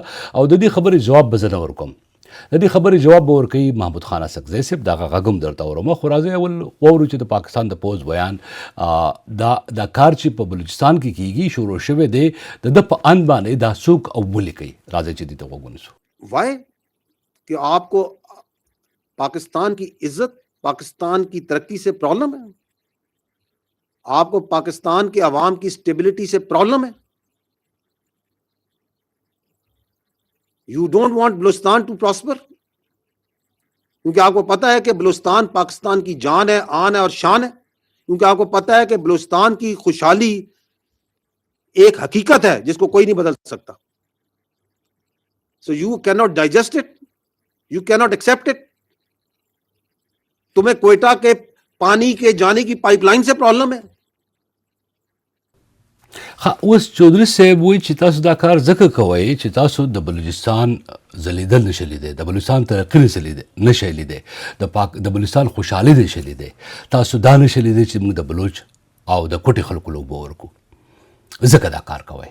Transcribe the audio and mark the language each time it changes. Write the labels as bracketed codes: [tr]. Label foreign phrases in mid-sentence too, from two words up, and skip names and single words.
[ps] او د دې خبرې جواب به زه نه ورکوم. د دې خبرې جواب به ورکوي محمود خان اسکزی صاحب. دغه غږ هم درته اورم. خو راځئ اول واورو چې د پاکستان د پوځ بیان دا کار چې په بلوچستان کې کېږي شروع شوی دی، د ده په اند باندې دا څوک او ولې کوي. راځئ چې دې ته غوږ ونیسو. [ur] وائی کہ آپ کو پاکستان کی عزت، پاکستان کی ترقی سے پرابلم ہے? آپ کو پاکستان کے عوام کی سٹیبلٹی سے پرابلم ہے? [en] you don't want Balochistan to prosper, [ur] کیونکہ آپ کو پتا ہے کہ بلوچستان پاکستان کی جان ہے، آن ہے اور شان ہے. کیونکہ آپ کو پتا ہے کہ بلوچستان کی خوشحالی ایک حقیقت ہے جس کو کوئی نہیں بدل سکتا. [en] So you cannot digest it, you cannot accept it. [ur] تمہیں کوئٹہ کے پانی کے جانے کی پائپ لائن سے پرابلم ہے. [ps] اوس چودھری صاحب وایي چې تاسو دا کار ځکه کوئ چې تاسو د بلوچستان ځلیدل نشئ لیدی، د بلوچستان ترقي نشئ لیدی، د بلوچستان خوشحالي نشئ لیدی. تاسو دا نشئ لیدی چې موږ د بلوچ او د کوټې خلکو لوبه ورکو، ځکه دا کار کوئ.